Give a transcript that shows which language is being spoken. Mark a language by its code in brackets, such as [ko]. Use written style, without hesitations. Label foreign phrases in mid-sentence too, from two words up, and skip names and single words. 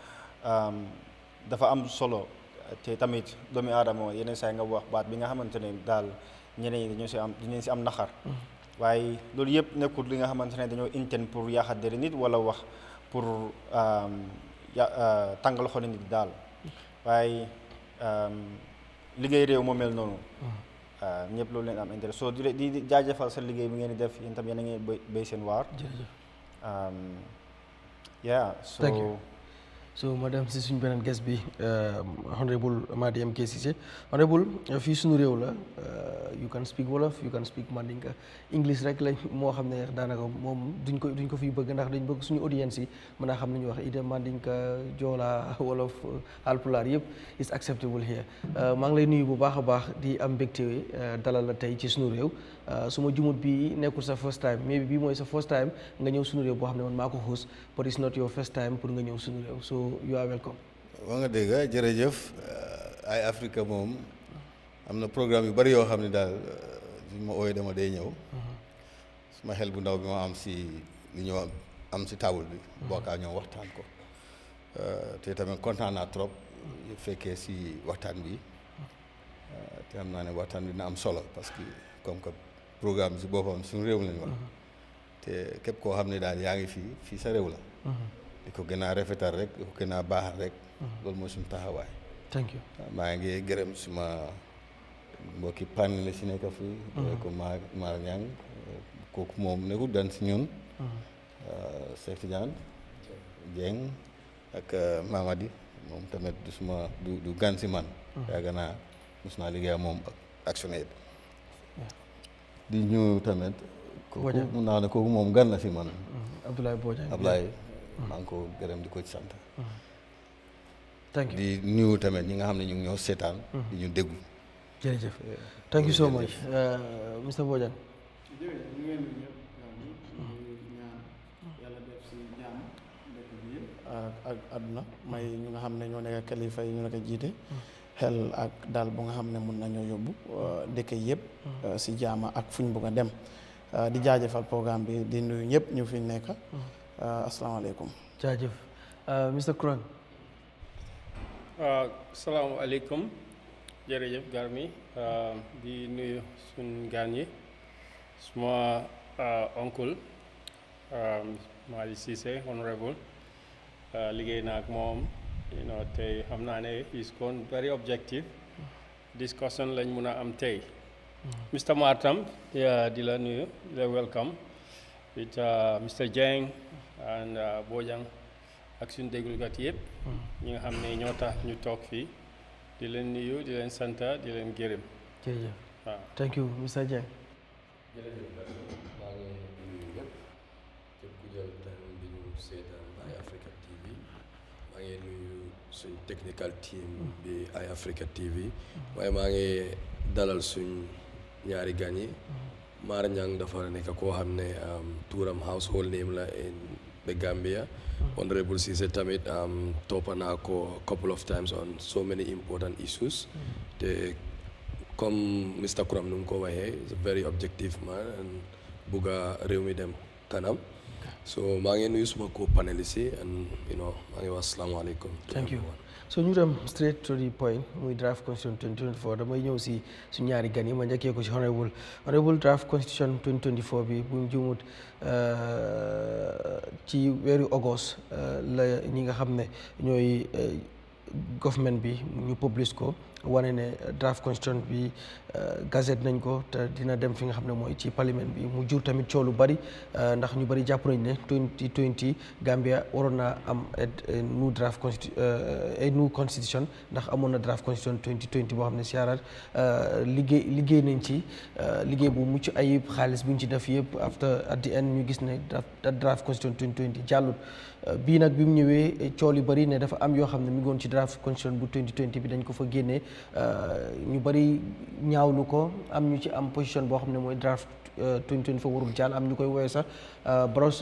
[wo] am solo te tamit doomi aadama yeneen saa nga wax baat bi nga xamante ne daal ñeneen ñi dañu ci am naxar waaye loolu yëpp nekkul li nga xamante ne dañoo intend pour yaaxat dere nit wala wax pour tàngal xol nit daal waaye liggéey réew moo mel noonu ñëpp loolu leen am intérêt soo di jaajëfal sa liggéey bi ngeen di def yéen tam yéen a ngi béy seen waar. so ma dem si suñu beneen guest bi honorable Madi MK Cissé honorable fii suñu réew la [en] you can speak Wolof you can speak Mandinka English [wo] rek lañ moo xam ne daanaka moom duñ ko fi bëgg ndax dañ bëgg suñu audience yi mën a xam nañu wax ida Mandinka Joola Wolof Alpulaar yëpp [en] is acceptable here [wo] maa ngi lay nuyu bu baax a baax di am mbégte dalal la tey ci suñu réew su ma jumut bi nekkul sa [en] first time maybe [wo] bii mooy sa [en] first time [wo] nga ñëw suñu réew boo xam ne man maa ko host [en] but it's not your first time [wo] pour nga ñëw suñu réew [en] so you are welcome. [wo] waa nga dégg jërëjëf Eyeafrica moom am na programme yu bari yoo xam ne daal suñ ma ooyee dama day ñëw suma xel bu ndaw bi ma am si li ñoo am si table bi bokkaa ñoom waxtaan ko te tamit kontaan naa trop fekkee si waxtaan bi te xam naa ne waxtaan bi dina am solo [fr] parce que comme que [wo] programme bi si boppam suñu réew lañu wax te képp koo xam ne daal yaa ngi fii sa réew la di ko gën a rafetal rek di ko gën a baaxal rek loolu mooy suñu taxawaay. [en] thank you [wo] maa ngi gërëm suma mbokki panel la si nekk fii ko Mar Niang kooku moom nekkul dan si ñun Cheikh Tidiane Dieng ak Mamadi moom tamit du suma du gan si man yàgg naa mos naa liggéey moom actionnaire di ñëw tamit kooku mun naa ne kooku moom gan la si man Abdoulaye Bojang maa ngi ko gërëm di ko ci sant. [en] thank you [wo] di nuyu tamit ñi nga xam ne ñu ngi ñoo seetaan. di ñu déglu. [en] jërëjëf thank you so much Mr Bojang. [wo] jërëjëf ñu ngi leen di ñëpp ñaan yàlla def si jàmm dëkk bi yëpp ak àdduna may ñu nga xam ne ñoo nekk kilifa yi ñu nekk jiite. xel ak daal bu nga xam ne mun nañoo yóbbu dëkk yëpp. si jàmm ak fuñ bëgg a dem. di jaajëfal programme bi di nuyu ñëpp ñu fi nekk. asalaamaaleykum. jaajëf Mr Kurang. asalaamaaleykum jërëjëf Garmi di nuyu suñ gaan yi suma oncle Madi Cissé honorable liggéey naa ak moom tey xam naa ne [en] is kon very objective discussion [wo] lañ mun a am tey Mr Martam di la nuyu di la welcome [en] with Mr Dieng and Bojang [wo] ak suñu déglukat yëpp ñi nga xam ne ñoo tax ñu toog fii di leen nuyu di leen sant di leen gërëm. jërëjëf waaw [en] thank you Mr Dieng. [wo] jërëjëf maa ngi nuyu ñëpp képp ku jël time bi ñu seetaan Eyeafrica TV maa ngi nuyu suñ [en] technical team [wo] bi Eyeafrica TV waaye maa ngi dalal suñ ñaari gan yi Mar Niang dafa nekk koo xam ne tuuram [en] household name [wo] la [en] in the Gambia. [wo] Honorable Cissé tamit toppa naa ko [en] couple of times on so many important issues [wo] te comme Mr Kuram nu mu ko waxee [en] is a very objective man and [wo] bugga réew mi dem kanam so maa ngi nuyu suma co-panelists yi and maa ngi wax asalaamaaleykum. [en] thank you [wo] so ñu dem [en] straight to the point [wo] muy [en] draft constitution 2024 [wo] damay ñëw si su ñaari gan yi ma njëkkee ko si honorable [en] draft constitution 2024 [wo] bi bu ñu jumut ci weeru August la ñi nga xam ne ñooy government bi ñu publish ko wane ne [en] draft constitution [wo] bi gazette nañ ko te dina dem fi nga xam ne mooy ci parlement bi mu jur tamit coow lu bari ndax ñu bari jàpp nañ ne 2020 Gambia waroon naa am [en] new constitution [wo] ndax amoon na [en] draft constitution 2020 [wo] boo xam ne siyaaraat liggéey nañ ci liggéey bu mucc ayib xaalis bu ñu ci def yëpp [en] at the end [wo] ñu gis ne [en] draft constitution 2020 [wo] jàllut bii nag bi mu ñëwee coow yu bari ne dafa am yoo xam ne mi ngi woon ci [en] draft constitution [wo] bu 2020 bi dañ ko fa génnee ñu bari ñaawlu ko am ñu ci am position boo xam ne mooy draft 2020 fa warul jàll am ñu koy woowee sax Barrow's